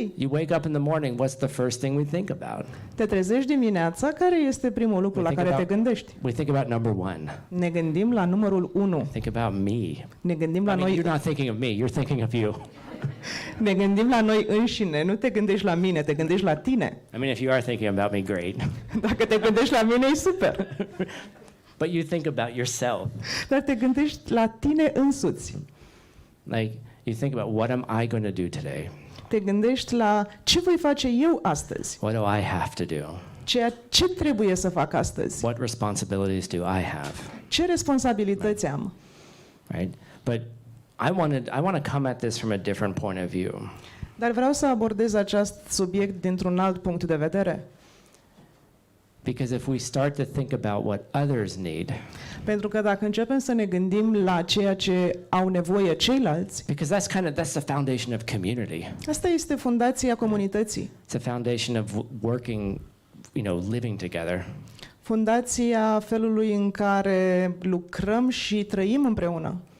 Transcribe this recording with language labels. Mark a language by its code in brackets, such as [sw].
[en] You wake up in the morning, what's the first thing we think about? [ro] Te trezești dimineața, care este primul lucru la care te gândești? [en] We think about number one. [ro] Ne gândim la numărul 1. [en] Think about me. [ro] Ne gândim la [en] I mean, [ro] noi. [en] you're not thinking of me, you're thinking of you. [ro] Ne gândim la noi înșine, nu te gândești la mine, te gândești la tine. [en] I mean, if you are thinking about me, great. [ro] Dacă te gândești la mine, e super. [en] But you think about yourself. [ro] Dar te gândești la tine însuți. [en] Like, you think about what am I going to do today? [ro] Te gândești la ce voi face eu astăzi? [en] What do I have to do? [ro] Ce trebuie să fac astăzi? [en] What responsibilities do I have? [ro] Ce responsabilități am? [en] Right? But I want to come at this from a different point of view. [ro] Dar vreau să abordez acest subiect dintr-un alt punct de vedere. [en] Because if we start to think about what others need, [ro] Pentru că dacă începem să ne gândim la ceea ce au nevoie ceilalți, [en] because that's the foundation of community. [ro] asta este fundația comunității. [en] It's a foundation of working, living together. [ro] Fundația felului în care lucrăm și trăim împreună.